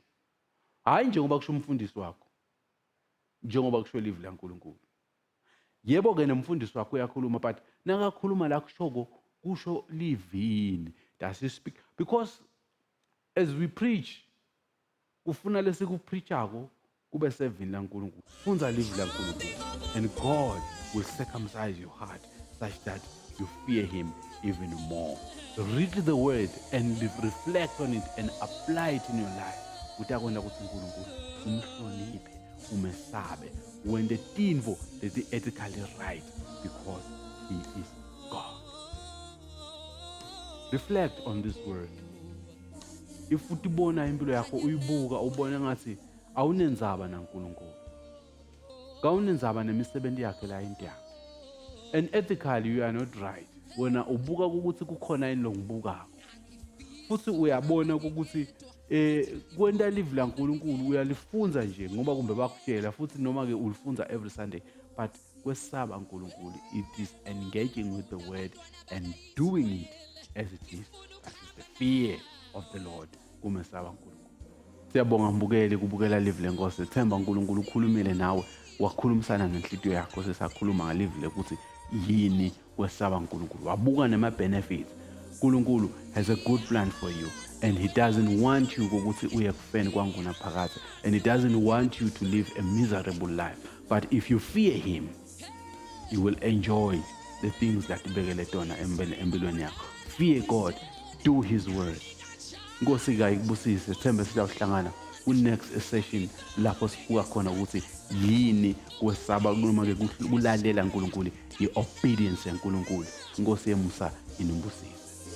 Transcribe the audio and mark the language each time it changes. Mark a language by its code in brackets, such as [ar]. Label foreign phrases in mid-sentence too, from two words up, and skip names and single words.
[ss] Hayi njengoba kusho umfundisi wakho. Njengoba kusho live la uNkulunkulu. Yebo ke nemfundisi wakho uyakhuluma, but nakakhuluma la kushoko kusho livini. [en] Does he speak? Because as we preach, [ss] ufuna lesikupreachako kube sevini la uNkulunkulu. Funza live la uNkulunkulu, [en] and God will circumcise your heart such that you fear him even more. Read the word and reflect on it and apply it in your life. [ss] Utakona ukuthi uNkulunkulu umhloniphe, umesabe, [en] when the tinvo is ethically right, because he is God. Reflect on this word. [ss] If utibona impilo yakho uyibuka ubona ngathi awunenzaba naNkulunkulu. Kawunenzaba nemisebenzi yakhe la into yakhe. [en] And ethically you are not right. [ss] Wena ubuka ukuthi kukhona ini longibukako. Futhi uyabona ukuthi kwenta live la uNkulunkulu uyalifunza nje ngoba kumbe bakutshela futhi noma ke ulifunza [en] every Sunday, [ss] but kwesaba uNkulunkulu [en] it is engaging with the word and doing it as it is. That is the fear of the Lord. [ss] Kumesaba uNkulunkulu. Siyabonga mbukeli kubukela live lenkosi. Themba uNkulunkulu ukhulumile nawe, wakhulumisana nenhlitiyo yakho sesakhuluma ngalive ukuthi yini kwesaba uNkulunkulu. Wabuka nema [en] benefits. uNkulunkulu has a good plan for you, and he doesn't want you [ss] ukuthi uye kufeni kwangona phakathi, [en] and he doesn't want you to live a miserable life. But if you fear him, you will enjoy the things that [ss] ibekele tona empilweni yakho. [en] Fear God, do his word. [ss] Nkosi ikubusise, Themba sizawuhlangana ku- [en] next session [ss] lapho sibuka khona ukuthi yini kwesaba noma ke kulalela uNkulunkulu, i-obedience yaNkulunkulu. Nkosi yemusa inombusise.